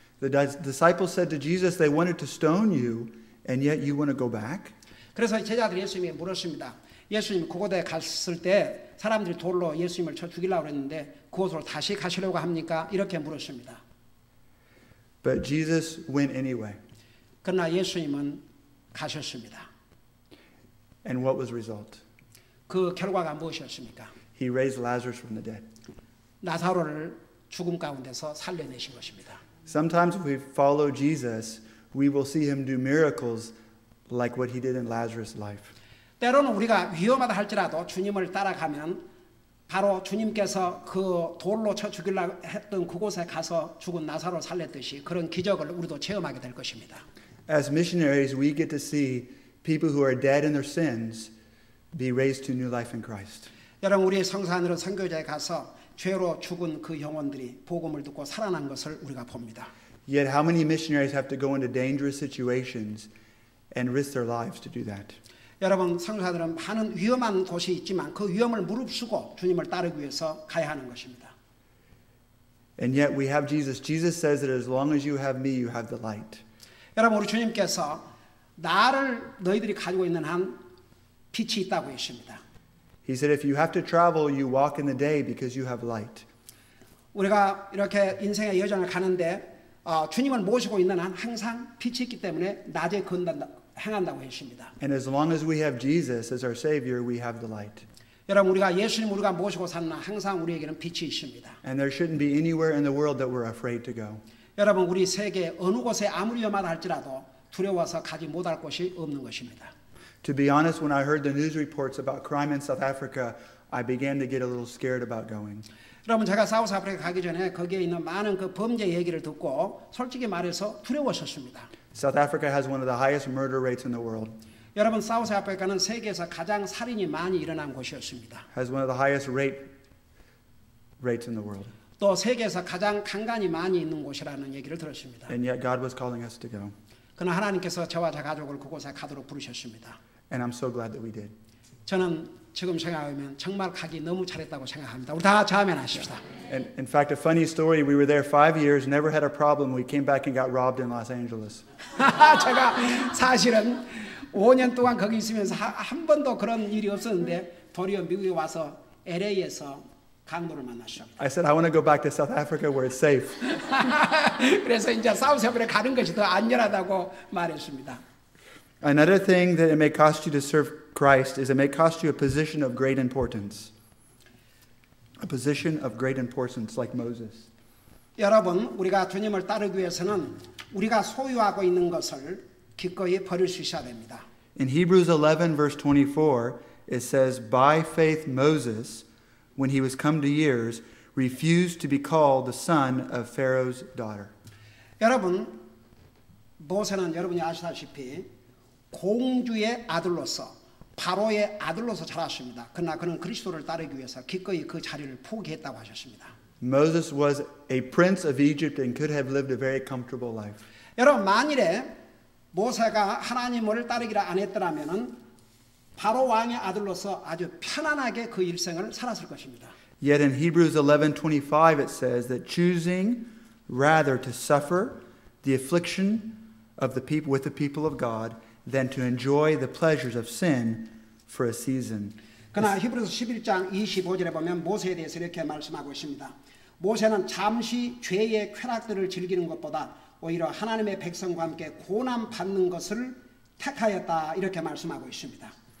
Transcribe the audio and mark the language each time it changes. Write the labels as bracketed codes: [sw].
[en] The disciples said to Jesus, they wanted to stone you, and yet you want to go back? [ko] 그래서 제자들이 예수님에게 물었습니다. 예수님 그곳에 갔을 때 사람들이 돌로 예수님을 쳐 죽이려고 했는데 그곳으로 다시 가시려고 합니까? 이렇게 물었습니다. [en] But Jesus went anyway. [ko] 그러나 예수님은 가셨습니다. [en] And what was the result? [ko] 그 결과가 무엇이었습니까? [en] He raised Lazarus from the dead. [ko] 나사로를 죽음 가운데서 살려내신 것입니다. [en] Sometimes if we follow Jesus, we will see him do miracles like what he did in Lazarus' life. [ko] 때로는 우리가 위험하다 할지라도 주님을 따라가면 바로 주님께서 그 돌로 쳐 죽이려고 했던 그곳에 가서 죽은 나사로를 살렸듯이 그런 기적을 우리도 체험하게 될 것입니다. [en] As missionaries, we get to see people who are dead in their sins be raised to new life in Christ. [ko] 여러분 우리 성산으로 선교제에 가서 죄로 죽은 그 영혼들이 복음을 듣고 살아난 것을 우리가 봅니다. [en] Yet how many missionaries have to go into dangerous situations and risk their lives to do that? [ko] 여러분 선교사들은 많은 위험한 곳이 있지만 그 위험을 무릅쓰고 주님을 따르기 위해서 가야 하는 것입니다. [en] And yet we have Jesus. Jesus says that as long as you have me, you have the light. [ko] 여러분 우리 주님께서 나를 너희들이 가지고 있는 한 빛이 있다고 했습니다. [en] He said if you have to travel, you walk in the day because you have light. [ko] 우리가 이렇게 인생의 여정을 가는데 주님을 모시고 있는 한 항상 빛이 있기 때문에 낮에 행한다고 했습니다. [en] And as long as we have Jesus as our Savior, we have the light. [ko] 여러분 우리가 예수님 우리가 모시고 사는 한 항상 우리에게는 빛이 있습니다. [en] And there shouldn't be anywhere in the world that we're afraid to go. [ko] 여러분 우리 세계 어느 곳에 아무리 위험하다 할지라도 두려워서 가지 못할 곳이 없는 것입니다. [en] To be honest, when I heard the news reports about crime in South Africa, I began to get a little scared about going. [ko] 여러분 제가 사우스 아프리카 가기 전에 거기에 있는 많은 그 범죄 얘기를 듣고 솔직히 말해서 두려웠었습니다. [en] South Africa has one of the highest murder rates in the world. [ko] 여러분 사우스 아프리카는 세계에서 가장 살인이 많이 일어난 곳이었습니다. [en] Has one of the highest rates in the world. [ko] 또 세계에서 가장 강간이 많이 있는 곳이라는 얘기를 들었습니다. [en] And yet God was calling us to go. [ko] 그러나 하나님께서 저와 제 가족을 그곳에 가도록 부르셨습니다. [en] And I'm so glad that we did. [ko] 저는 지금 생각하면 정말 가기 너무 잘했다고 생각합니다. 우리 다 같이 아멘 하십시다. [en] And in fact, a funny story, we were there 5 years, never had a problem. We came back and got robbed in Los Angeles. [ko] 제가 사실은 5년 동안 거기 있으면서 한 번도 그런 일이 없었는데 도리어 미국에 와서 LA에서 강도를 만났습니다. [en] I said, I want to go back to South Africa where it's safe. [ko] 그래서 이제 사우스 아프리카 가는 것이 더 안전하다고 말했습니다. [en] Another thing that it may cost you to serve Christ is it may cost you a position of great importance. a position of great importance like Moses. [ko] 여러분, 우리가 주님을 따르기 위해서는 우리가 소유하고 있는 것을 기꺼이 버릴 수 있어야 됩니다. [en] In Hebrews 11 verse 24, it says, "By faith Moses, when he was come to years, refused to be called the son of Pharaoh's daughter." [ko] 여러분, 모세는 여러분이 아시다시피 공주의 아들로서 바로의 아들로서 자랐습니다. 그러나 그는 그리스도를 따르기 위해서 기꺼이 그 자리를 포기했다고 하셨습니다. [en] Moses was a prince of Egypt and could have lived a very comfortable life. [ko] 여러분, 만일에 모세가 하나님을 따르기를 안 했더라면은 바로 왕의 아들로서 아주 편안하게 그 일생을 살았을 것입니다. [en] Yet in Hebrews 11:25 it says that choosing rather to suffer the affliction of the people with the people of God than to enjoy the pleasures of sin for a season. [ko] 그러나 히브리서 11장 25절에 보면 모세에 대해서 이렇게 말씀하고 있습니다. 모세는 잠시 죄의 쾌락들을 즐기는 것보다 오히려 하나님의 백성과 함께 고난 받는 것을 택하였다 이렇게 말씀하고 있습니다.